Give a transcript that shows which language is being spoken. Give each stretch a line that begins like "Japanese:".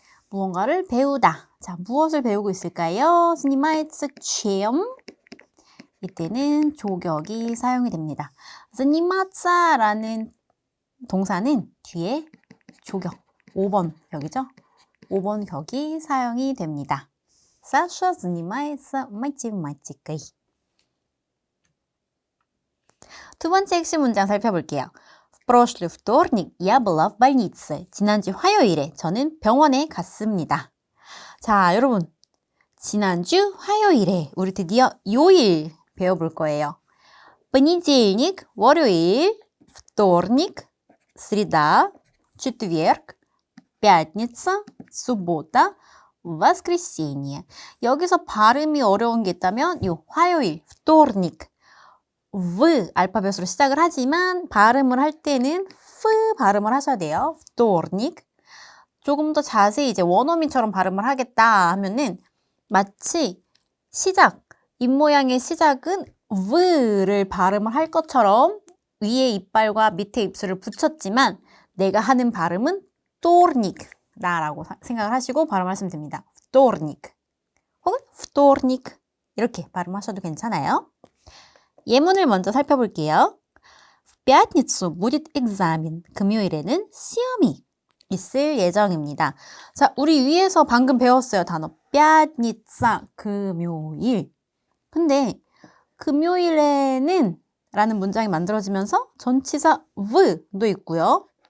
Korean: 무언가를 배우다. 자, 무엇을 배우고 있을까요?
Russian: занимается чем?
Korean: 이때는 조격이 사용이 됩니다. заниматься 라는 동사는 뒤에 조격, 5번 격이죠? 5번 격이 사용이 됩니다.
Russian: Саша занимается математикой.
Korean: 두 번째 핵심 문장 살펴볼게요.
Russian: В прошлый вторник я была в больнице.
Korean: 지난주 화요일에 저는 병원에 갔습니다. 자, 여러분. 지난주 화요일에 우리 드디어 요일 배워볼 거예요.
Russian: понедельник, 월요일, вторник, среда, четверг, пятница, суббота, воскресенье.
Korean: 여기서 발음이 어려운 게 있다면 요 화요일, вторник, V 알파벳으로 시작을 하지만 발음을 할 때는 F 발음을 하셔야 돼요.
Russian: вторник.
Korean: 조금 더 자세히 이제 원어민처럼 발음을 하겠다 하면은 마치 시작, 입모양의 시작은 V를 발음을 할 것처럼 위에 이빨과 밑에 입술을 붙였지만 내가 하는 발음은 вторник 라고 생각을 하시고 발음하시면 됩니다. вторник 혹은 вторник 이렇게 발음하셔도 괜찮아요. 예문을 먼저 살펴볼게요.
Russian: В пятницу будет экзамен.
Korean: 금요일에는 시험이 있을 예정입니다. 자, 우리 위에서 방금 배웠어요. 단어 пятница, 금요일. 근데 금요일에는 라는 문장이 만들어지면서 전치사 v도 있고요.